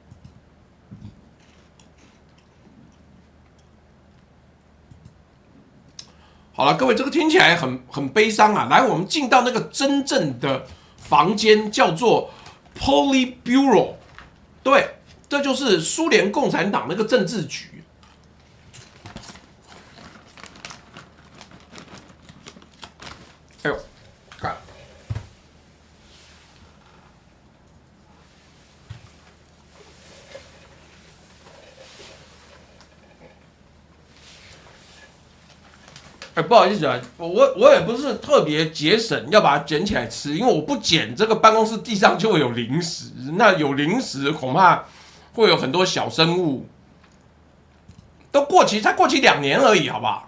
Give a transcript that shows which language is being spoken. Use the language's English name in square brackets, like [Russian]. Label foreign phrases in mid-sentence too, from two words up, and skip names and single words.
[Chinese] 好了，各位，這個聽起來很悲傷啊。來，我們進到那個真正的房間，叫做 Politburo。對，這就是蘇聯共產黨那個政治局。哎呦，看。不好意思啊，我也不是特別節省要把它捡起來吃，因為我不捡，这個辦公室地上就會有零食，那有零食恐怕會有很多小生物，都過期，才過期2年而已，好不好？